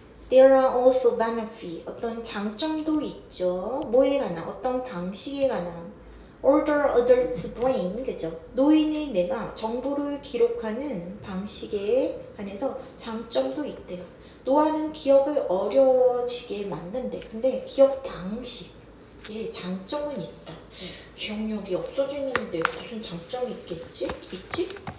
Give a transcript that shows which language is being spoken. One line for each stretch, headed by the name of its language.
English: There are also benefits,
Korean: 어떤 장점도 있죠. 뭐에 관한, 어떤 방식에 관한.
English: Older adults brain, 그죠?
Korean: 노인의 뇌가 정보를 기록하는 방식에 관해서 장점도 있대요. 노화는 기억을 어려워지게 만든대. 근데 기억 방식에 장점은 있다. 기억력이 없어지는데 무슨 장점이 있겠지? 있지?